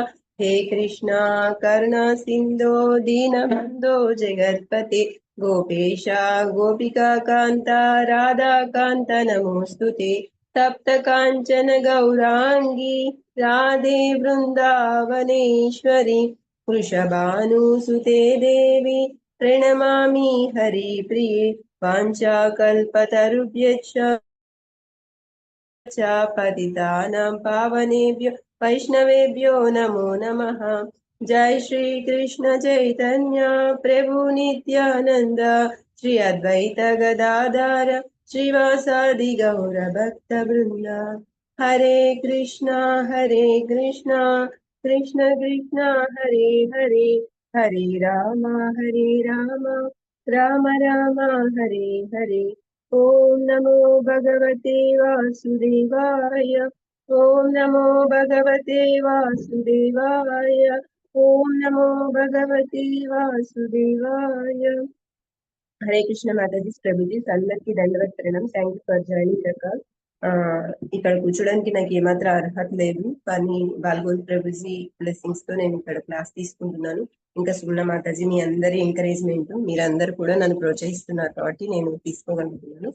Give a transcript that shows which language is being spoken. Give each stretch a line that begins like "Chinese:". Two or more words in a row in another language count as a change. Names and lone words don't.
Sanskrit: హే కృష్ణ కరుణా సింధో దీనబంధో జగత్పతే గోపేశ గోపికా కాంత రాధాకాంత నమోస్తుతే. తప్త కాంచన గౌరాంగి రాధే బృందావనేశ్వరి వృషభానుసుతే దేవి ప్రణమామి హరిప్రియ. వాంఛాకల్పతరుభ్యశ్చ పతితానాం పావనేభ్యో వైష్ణవేభ్యో నమో నమః. జై శ్రీ కృష్ణ చైతన్య ప్రభు నిత్యానంద శ్రీ అద్వైత గదాధర శ్రీవాసాది గౌర భక్త బృంద. హరే కృష్ణ కృష్ణ కృష్ణ హరే హరే హరే రామ రామ రామ హరే హరే. ఓం నమో భగవతే వాసుదేవాయ. ఓం నమో భగవతే వాసుదేవాయ. ఓం నమో భగవతే వాసుదేవాయ.
Telugu: హరే కృష్ణ మాతాజీ ప్రభుజీ అందరికి దండవత్ ప్రణాం.
English: Thank you for joining the call.
Telugu: ఇక్కడ కూర్చోడానికి నాకు ఏమాత్రం అర్హత లేదు, కానీ బాల్గోల్ ప్రభుజీ బ్లెస్సింగ్స్ తో నేను ఇక్కడ క్లాస్ తీసుకుంటున్నాను. ఇంకా సుగుణ మాతాజీ మీ అందరి ఎంకరేజ్మెంట్, మీరందరూ కూడా నన్ను ప్రోత్సహిస్తున్నారు కాబట్టి నేను తీసుకోగలుగుతున్నాను.